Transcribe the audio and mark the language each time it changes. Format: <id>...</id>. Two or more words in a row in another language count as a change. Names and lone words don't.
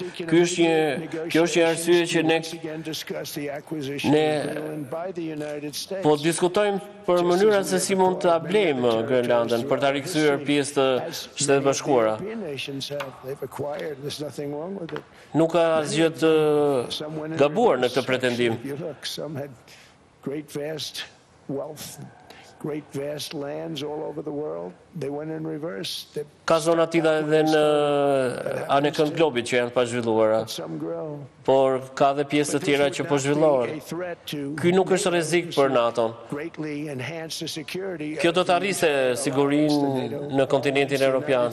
<sq>Kjo është një arsye që ne po diskutojmë për mënyra se si mund ta blejmë Groenlandën për ta rikthyer pjesë të Shtetet e Bashkuara. Nuk ka asgjë të gabuar në këtë pretendim.</sq> <en>Great vast wealth, great vast lands all over the world. They went in reverse.</en> <sq>Ka zona tilla edhe në anën globit që janë pa zhvilluara. Por ka dhe pjesë të tjera që po zhvillohen. Ky nuk është rrezik për NATO-n. Kjo do të arrisë sigurinë në kontinentin evropian.</sq>